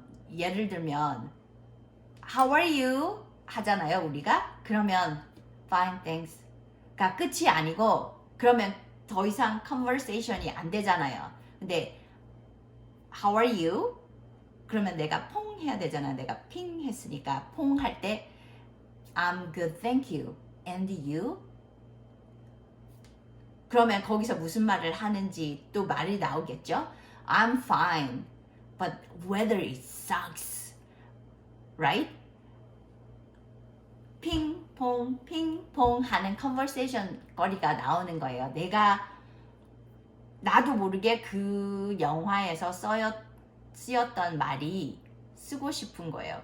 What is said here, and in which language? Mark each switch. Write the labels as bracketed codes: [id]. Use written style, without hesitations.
[ko] 예를 들면 [en] How are you? [ko] 하잖아요, 우리가. 그러면 [en] Fine, thanks [ko] 가 끝이 아니고, 그러면 더 이상 컨버세이션이 안 되잖아요. 근데 [en] How are you? [ko] 그러면 내가 퐁 해야 되잖아. 내가 핑 했으니까 퐁 할 때 [en] I'm good, thank you. And you? [ko] 그러면 거기서 무슨 말을 하는지 또 말이 나오겠죠? [en] I'm fine, but weather it sucks. Right? [ko] 핑퐁 하는 컨버세이션 거리가 나오는 거예요. 나도 모르게 그 영화에서 쓰였던 말이 쓰고 싶은 거예요.